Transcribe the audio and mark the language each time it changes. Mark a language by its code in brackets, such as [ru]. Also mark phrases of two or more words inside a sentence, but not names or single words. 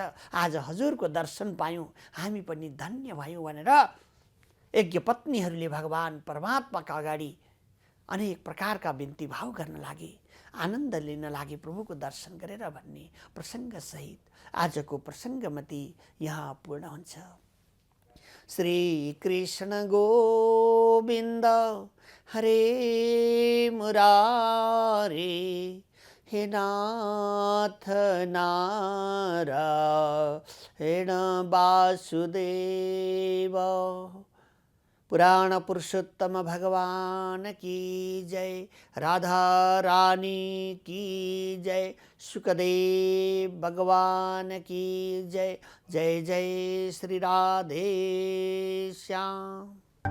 [ne] आज हजुरको दर्शन पायौँ, हामी पनि धन्य भयौँ भनेर यज्ञपत्नीहरूले भगवान परमात्माका अगाडि अनेक प्रकारका बिन्ती भाव गर्न लागे, आनन्द लिन लागे प्रभुको दर्शन गरेर भन्ने प्रसङ्गसहित आजको प्रसङ्गमती यहाँ पूर्ण हुन्छ। [sa] श्री कृष्ण गोविन्द हरे मुरारे, हे नाथ नारायण वासुदेव। [hi] पुराण पुरुषोत्तम भगवान की जय। राधा रानी की जय। सुखदेव भगवान की जय। जय जय श्री राधे श्याम।